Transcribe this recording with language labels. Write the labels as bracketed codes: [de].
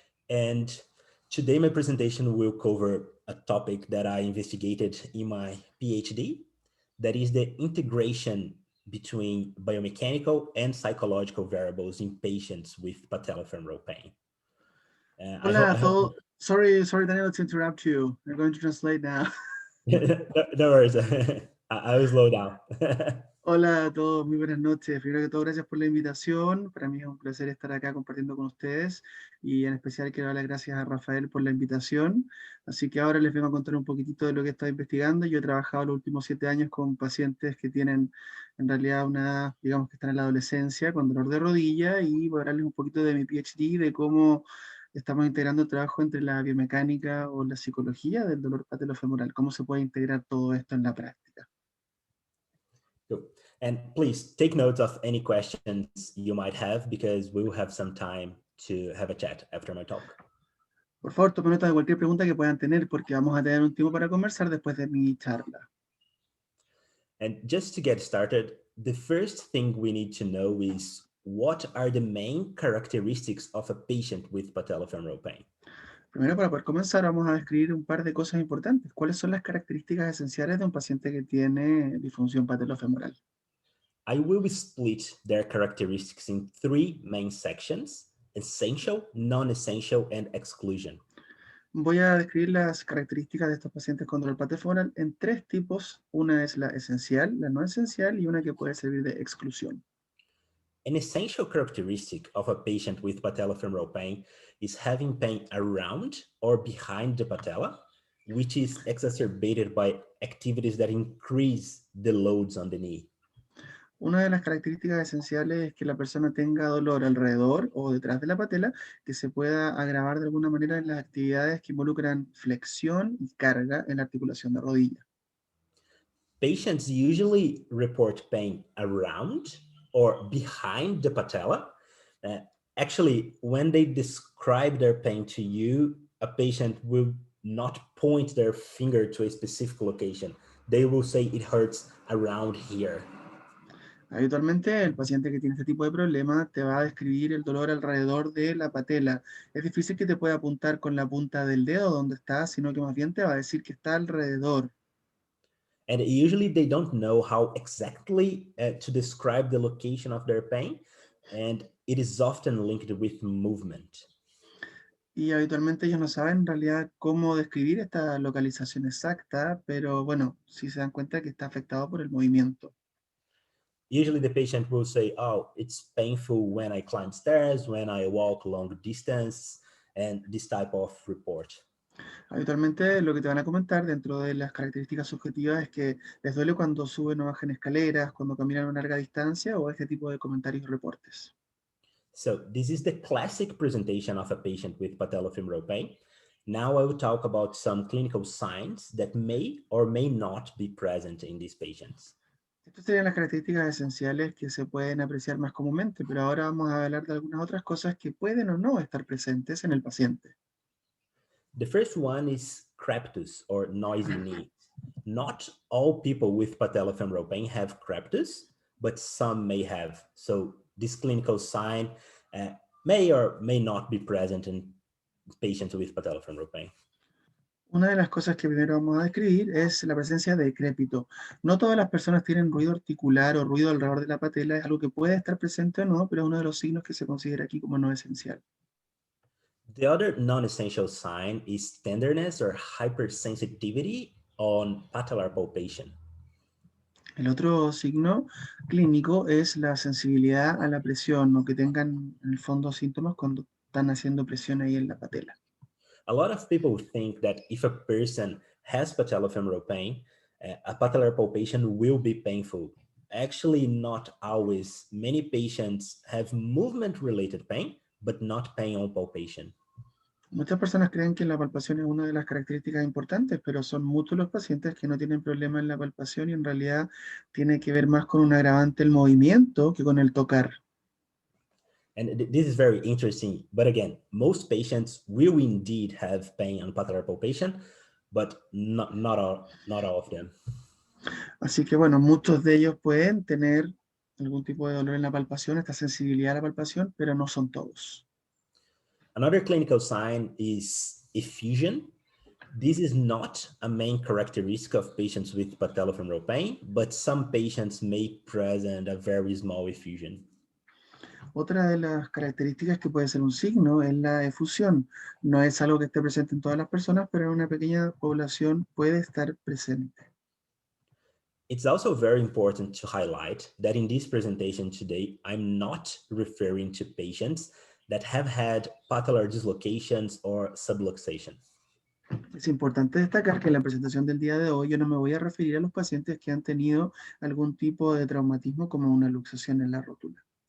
[en] And today my presentation will cover a topic that I investigated in my PhD, that is the integration between biomechanical and psychological variables in patients with patellofemoral pain. [es] Hola a todos. [en] Sorry, Danilo, to interrupt you. I'm going to translate now. No worries. I will slow down. [es] Hola a todos, muy buenas noches. Primero que todo, gracias por la invitación. Para mí es un placer estar acá compartiendo con ustedes y en especial quiero dar las gracias a Rafael por la invitación. Así que ahora les vengo a contar un poquitito de lo que he estado investigando. Yo he trabajado los últimos 7 años con pacientes que tienen en realidad una edad, digamos que están en la adolescencia, con dolor de rodilla, y voy a hablarles un poquito de mi PhD, de cómo estamos integrando el trabajo entre la biomecánica o la psicología del dolor patelofemoral, cómo se puede integrar todo esto en la práctica. [en] And please take notes of any questions you might have because we will have some time to have a chat after my talk. [es] Por favor, tomen nota de cualquier pregunta que puedan tener porque vamos a tener un tiempo para conversar después de mi charla. [en] And just to get started, the first thing we need to know is what are the main characteristics of a patient with patellofemoral pain? [es] Primero, para poder comenzar, vamos a describir un par de cosas importantes. ¿Cuáles son las características esenciales de un paciente que tiene disfunción patelofemoral? [en] I will split their characteristics in 3 main sections: essential, non-essential, and exclusion. [es] Voy a describir las características de estos pacientes con dolor patelofemoral en 3 tipos. Una es la esencial, la no esencial y una que puede servir de exclusión. [en] An essential characteristic of a patient with patellofemoral pain is having pain around or behind the patella, which is exacerbated by activities that increase the loads on the knee. [es] Una de las características esenciales es que la persona tenga dolor alrededor o detrás de la patela, que se pueda agravar de alguna manera en las actividades que involucran flexión y carga en la articulación de rodilla. [en] Patients usually report pain around or behind the patella. Actually, when they describe their pain to you, a patient will not point their finger to a specific location. They will say it hurts around here. [es] Habitualmente el paciente que tiene este tipo de problema te va a describir el dolor alrededor de la patela. Es difícil que te pueda apuntar con la punta del dedo donde está, sino que más bien te va a decir que está alrededor. [en] And usually they don't know how exactly to describe the location of their pain, and it is often linked with movement. [es] Y habitualmente ellos no saben en realidad cómo describir esta localización exacta, pero bueno, sí se dan cuenta que está afectado por el movimiento. [en] Usually the patient will say, oh, it's painful when I climb stairs, when I walk long distance, and this type of report. [es] Habitualmente lo que te van a comentar dentro de las características subjetivas es que les duele cuando suben o bajan escaleras, cuando caminan a una larga distancia o este tipo de comentarios y reportes. [en] So this is the classic presentation of a patient with patellofemoral pain. Now I will talk about some clinical signs that may or may not be present in these patients. [es] Estas serían las características esenciales que se pueden apreciar más comúnmente, pero ahora vamos a hablar de algunas otras cosas que pueden o no estar presentes en el paciente. [en] The first one is crepitus or noisy knee. Not all people with patellofemoral pain have crepitus, but some may have. So this clinical sign may or may not be present in patients with patellofemoral pain. [es] Una de las cosas que primero vamos a describir es la presencia de crépito. No todas las personas tienen ruido articular o ruido alrededor de la patela, es algo que puede estar presente o no, pero es uno de los signos que se considera aquí como no esencial. [en] The other non-essential sign is tenderness or hypersensitivity on patellar palpation. [es] El otro signo clínico es la sensibilidad a la presión o que tengan en el fondo síntomas cuando están haciendo presión ahí en la patela. [en] A lot of people think that if a person has patellofemoral pain, a patellar palpation will be painful. Actually, not always. Many patients have movement-related pain, but not pain on palpation. [es] Muchas personas creen que la palpación es una de las características importantes, pero son muchos los pacientes que no tienen problema en la palpación y en realidad tiene que ver más con un agravante el movimiento que con el tocar. [en] And this is very interesting. But again, most patients will indeed have pain on patellar palpation, but not all of them. [es] Así que bueno, muchos de ellos pueden tener algún tipo de dolor en la palpación, esta sensibilidad a la palpación, pero no son todos. [en] Another clinical sign is effusion. This is not a main characteristic of patients with patellofemoral pain, but some patients may present a very small effusion. [es] Otra de las características que puede ser un signo es la efusión. No es algo que esté presente en todas las personas, pero en una pequeña población puede estar presente. [en] It's also very important to highlight that in this presentation today, I'm not referring to patients that have had patellar dislocations or subluxation. [es] Es importante destacar que en la presentación del día de hoy yo no me voy a referir a los pacientes que han tenido algún tipo de traumatismo como una luxación en la rótula.